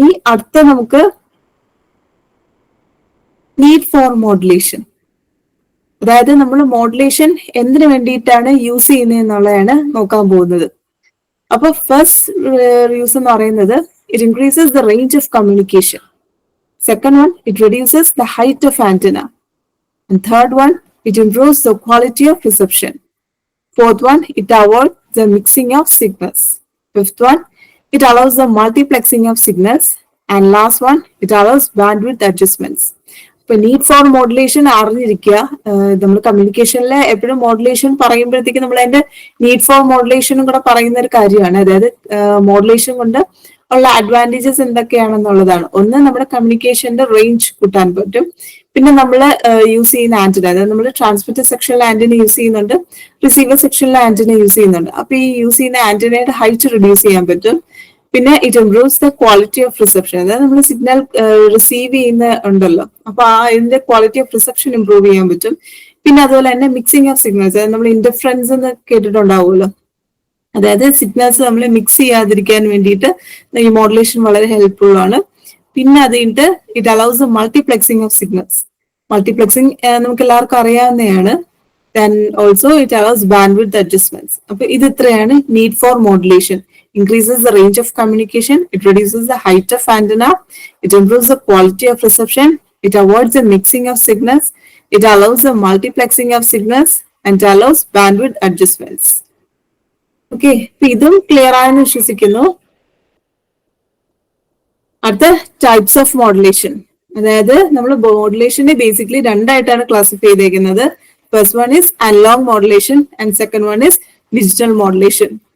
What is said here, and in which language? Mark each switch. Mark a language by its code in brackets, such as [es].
[ml] ഈ അടുത്ത നമുക്ക് നീഡ് ഫോർ മോഡുലേഷൻ, അതായത് നമ്മൾ മോഡുലേഷൻ എന്തിനു വേണ്ടിയിട്ടാണ് യൂസ് ചെയ്യുന്നത് എന്നുള്ളതാണ് നോക്കാൻ പോകുന്നത്. [en] അപ്പൊ first use [ml] എന്ന് പറയുന്നത് [en] It increases the range of communication. Second one, it reduces the height of antenna. And third one, it improves the quality of reception. Fourth one, it avoids the mixing of signals. Fifth one, it allows the multiplexing of signals. And last one, it allows bandwidth adjustments. [ml] ഇപ്പൊ need for modulation അറിഞ്ഞിരിക്കുക. നമ്മൾ കമ്മ്യൂണിക്കേഷനിലെ എപ്പോഴും modulation പറയുമ്പോഴത്തേക്ക് നമ്മൾ അതിന്റെ need for മോഡുലേഷനും കൂടെ പറയുന്ന ഒരു കാര്യമാണ്. അതായത് മോഡുലേഷൻ കൊണ്ട് ഉള്ള അഡ്വാൻറ്റേജസ് എന്തൊക്കെയാണെന്നുള്ളതാണ്. ഒന്ന്, നമ്മുടെ കമ്മ്യൂണിക്കേഷന്റെ റേഞ്ച് കൂട്ടാൻ പറ്റും. പിന്നെ നമ്മൾ യൂസ് ചെയ്യുന്ന ആന്റിന, അതായത് നമ്മൾ ട്രാൻസ്മിറ്റർ സെക്ഷനിലെ ആന്റിന യൂസ് ചെയ്യുന്നുണ്ട്, റിസീവർ സെക്ഷനിലെ ആന്റിന യൂസ് ചെയ്യുന്നുണ്ട്. അപ്പൊ ഈ യൂസ് ചെയ്യുന്ന ആന്റിനയുടെ ഹൈറ്റ് റിഡ്യൂസ് ചെയ്യാൻ പറ്റും. പിന്നെ [en] it improves the quality of reception, [ml] അതായത് നമ്മൾ സിഗ്നൽ റിസീവ് ചെയ്യുന്ന ഉണ്ടല്ലോ, അപ്പൊ അതിന്റെ ക്വാളിറ്റി ഓഫ് റിസപ്ഷൻ ഇംപ്രൂവ് ചെയ്യാൻ പറ്റും. പിന്നെ അതുപോലെ തന്നെ മിക്സിംഗ് ഓഫ് സിഗ്നൽസ്, അതായത് നമ്മൾ ഇന്റർഫറൻസ് എന്ന് കേട്ടിട്ടുണ്ടാവുമല്ലോ, അതായത് സിഗ്നൽസ് നമ്മൾ മിക്സ് ചെയ്യാതിരിക്കാൻ വേണ്ടിയിട്ട് ഈ മോഡുലേഷൻ വളരെ ഹെൽപ്ഫുൾ ആണ്. പിന്നെ അത് കഴിഞ്ഞിട്ട് [en] It allows the multiplexing of signals. [ml] മൾട്ടിപ്ലെക്സിംഗ് നമുക്ക് എല്ലാവർക്കും അറിയാവുന്നതാണ്. [en] Then also it allows bandwidth adjustments. [ml] അപ്പൊ ഇത് ഇത്രയാണ് need for modulation. [en] Increases the range of communication, it reduces the height of antenna, it improves the quality of reception, it avoids the mixing of signals, it allows the multiplexing of signals, and it allows bandwidth adjustments. [ml] Okay, ഇതും clear ആയെന്ന് വിശ്വസിക്കുന്നു. അടുത്ത types of modulation. അതായത് നമ്മൾ മോഡുലേഷനെ basically രണ്ടായിട്ടാണ് classify ചെയ്തേക്കുന്നത്. [en] First one is analog modulation and second one is digital modulation.